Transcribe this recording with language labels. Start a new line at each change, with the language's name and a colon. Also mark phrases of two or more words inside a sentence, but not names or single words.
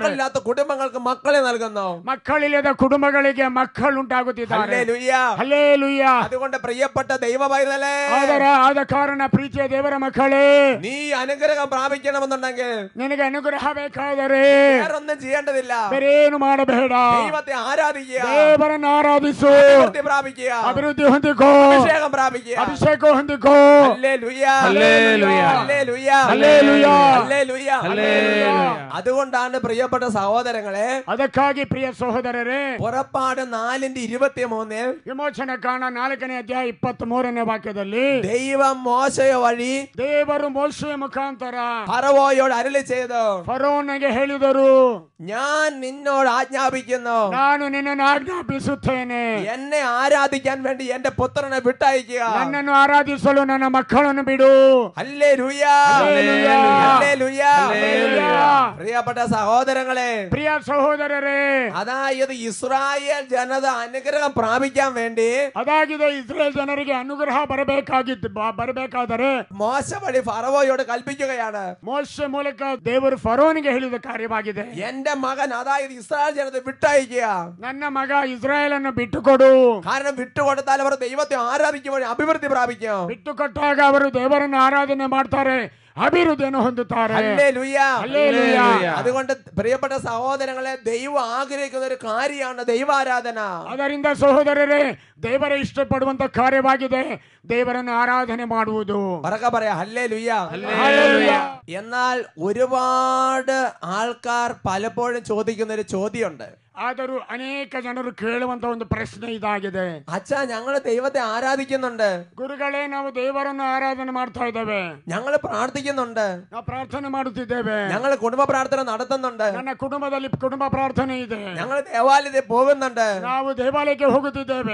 Malayalam: മക്കളില്ലാത്ത കുടുംബങ്ങൾക്ക് മക്കളെ നൽകുന്നു.
Kannada: ಮಕ್ಕಳಿಲ್ಲದ ಕುಟುಂಬಗಳಿಗೆ ಮಕ್ಕಳುಂಟಾಗುತ್ತಿದ್ದಾರೆ. ಹಲ್ಲೆಲೂಯ.
Malayalam: അതുകൊണ്ട് പ്രിയപ്പെട്ട ദൈവ പൈതലേ,
Kannada: ಆದ ಕಾರಣ ಪ್ರೀತಿಯ ದೇವರ ಮಕ್ಕಳೇ,
Malayalam: നീ അനുഗ്രഹം പ്രാപിക്കണമെന്നുണ്ടെങ്കിൽ
Kannada: ನಿನಗೆ ಅನುಗ್ರಹ ಬೇಕಾದರೆ
Malayalam: വേറൊന്നും ചെയ്യേണ്ടതില്ല.
Kannada: ಬೇರೇನು ಮಾಡಬೇಡ.
Malayalam: ദൈവത്തെ ആരാധിക്കുക,
Kannada: ದೇವರನ್ನು ಆರಾಧಿಸು,
Malayalam: അഭിവൃദ്ധി പ്രാപിക്കുക,
Kannada: ಅಭಿವೃದ್ಧಿ ಹೊಂದಿಕೋ,
Malayalam: അഭിഷേകം പ്രാപിക്കുക.
Kannada: ಅಭಿಷೇಕ ಹೊಂದಿಕೋ.
Malayalam: ഹല്ലേലൂയ, ഹല്ലേലൂയ, ഹല്ലേലൂയ, ഹല്ലേലൂയ, ഹല്ലേലൂയ, ഹല്ലേലൂയ. അതുകൊണ്ടാണ് പ്രിയപ്പെട്ട സഹോദരങ്ങളെ,
Kannada: ಅದಕ್ಕಾಗಿ ಪ್ರಿಯ ಸಹೋದರರೇ,
Malayalam: പുറപ്പാട് 4:23
Kannada: ವಿಮೋಚನ ಕಾಂಡ 4ನೇ ಅಧ್ಯಾಯ 23ನೇ ವಾಕ್ಯದಲ್ಲಿ
Malayalam: ദൈവം മോശയ വഴി
Kannada: ದೇವರು ಮೋಶೆಯ ಮುಖಾಂತರ
Malayalam: ഫറവോയോട് അരുളി ചെയ്തു,
Kannada: ಫರೋನಿಗೆ ಹೇಳಿದರು,
Malayalam: ഞാൻ നിന്നോട് ആജ്ഞാപിക്കുന്നു,
Kannada: ನಾನು ನಿನ್ನನ್ನು ಆಜ್ಞಾಪಿಸುತ್ತೇನೆ,
Malayalam: എന്നെ ആരാധിക്കാൻ വേണ്ടി എന്റെ പുത്രനെ വിട്ടയക്കുക.
Kannada: ನನ್ನನ್ನು ಆರಾಧಿಸಲು ನನ್ನ ಮಕ್ಕಳನ್ನು ಬಿಡು.
Malayalam: ഹല്ലേലൂയ, ഹല്ലേലൂയ, ഹല്ലേലൂയ, ഹല്ലേലൂയ. പ്രിയപ്പെട്ട സഹോദരങ്ങളെ,
Kannada: ಪ್ರಿಯ ಸಹೋದರರೇ,
Malayalam: അതായത് ഇസ്രായേൽ ജനത അനുഗ്രഹം പ്രാപിക്കാൻ വേണ്ടി
Kannada: ಅದಾಗಿದೆ, ಇಸ್ರೇಲ್ ಜನರಿಗೆ ಅನುಗ್ರಹ ಬರಬೇಕಾದರೆ
Malayalam: മോശ വഴി ഫറവോയോട് കൽപ്പിക്കുകയാണ്.
Kannada: ಮೋಶೆ ಮೂಲಕ ದೇವರು ಫರೋನಿಗೆ ಹೇಳಿದ ಕಾರ್ಯವಾಗಿದೆ.
Malayalam: എന്റെ മകൻ, അതായത് ഇസ്രായേൽ ജനത വിട്ടയക്കുക.
Kannada: ನನ್ನ ಮಗ ಇಸ್ರಾಯೇಲ್ ಅನ್ನು ಬಿಟ್ಟುಕೊಡು.
Malayalam: കാരണം വിട്ടുകൊടുത്താൽ അവർ ദൈവത്തെ ആരാധിക്കുമ്പോൾ അഭിവൃദ്ധി പ്രാപിക്കും.
Kannada: ಬಿಟ್ಟುಕೊಟ್ಟಾಗ ಅವರು ದೇವರನ್ನು ಆರಾಧನೆ ಮಾಡ್ತಾರೆ, ಅಭಿವೃದ್ಧಿಯನ್ನು ಹೊಂದುತ್ತಾರೆ.
Malayalam: ഹല്ലേലൂയ, ഹല്ലേലൂയ. അതുകൊണ്ട് പ്രിയപ്പെട്ട സഹോദരങ്ങളെ, ദൈവം ആഗ്രഹിക്കുന്ന ഒരു കാര്യമാണ് ദൈവാരാധന.
Kannada: ಅದರಿಂದ ಸಹೋದರರೇ, ದೇವರ ಇಷ್ಟಪಡುವಂತ ಕಾರ್ಯವಾಗಿದೆ ದೇವರನ್ನು ಆರಾಧನೆ ಮಾಡುವುದು.
Malayalam: പറക്ക പറയാ ഹല്ലേലൂയ. ഹല്ലേലൂയ. എന്നാൽ ഒരുപാട് ആൾക്കാർ പലപ്പോഴും ചോദിക്കുന്ന ഒരു ചോദ്യമുണ്ട്.
Kannada: ಆದರೂ ಅನೇಕ ಜನರು ಕೇಳುವಂತ ಒಂದು ಪ್ರಶ್ನೆ ಇದಾಗಿದೆ.
Malayalam: അച്ഛാ, ഞങ്ങള് ദൈവത്തെ ആരാധിക്കുന്നുണ്ട്,
Kannada: ಗುರುಗಳೇ, ನಾವು ದೇವರನ್ನು ಆರಾಧನೆ ಮಾಡ್ತಾ ಇದ್ದೇವೆ,
Malayalam: ഞങ്ങള് പ്രാർത്ഥിക്കുന്നുണ്ട്,
Kannada: ನಾವು ಪ್ರಾರ್ಥನೆ ಮಾಡುತ್ತಿದ್ದೇವೆ,
Malayalam: ഞങ്ങള് കുടുംബ പ്രാർത്ഥന നടത്തുന്നുണ്ട്,
Kannada: ನನ್ನ ಕುಟುಂಬದಲ್ಲಿ ಕುಟುಂಬ ಪ್ರಾರ್ಥನೆ ಇದೆ,
Malayalam: ഞങ്ങള് ദേവാലയത്തിൽ പോകുന്നുണ്ട്,
Kannada: ನಾವು ದೇವಾಲಯಕ್ಕೆ ಹೋಗುತ್ತಿದ್ದೇವೆ,